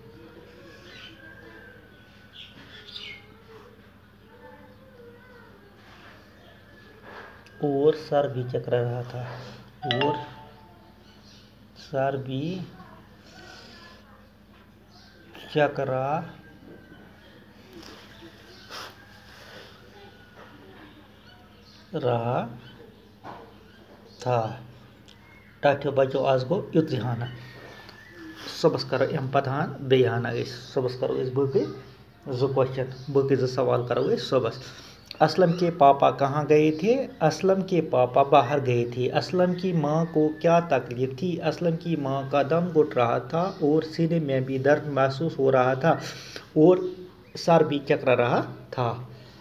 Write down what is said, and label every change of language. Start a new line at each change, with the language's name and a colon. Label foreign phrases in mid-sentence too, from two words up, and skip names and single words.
Hindi: और सर भी चकरा रहा था और सर भी चकरा रहा था।
Kashmiri: टाठो बच्चो आज गो युत हाना सुबह करो अम पतान बेहाना सुबह करो बकि 2 क्वेश्चन बकि 2 सवाल करो सुबह।
Hindi: असलम के पापा कहाँ गए थे। असलम के पापा बाहर गए थे। असलम की माँ को क्या तकलीफ थी। असलम की माँ का दम घुट रहा था और सीने में भी दर्द महसूस हो रहा था और सर भी चकरा रहा था।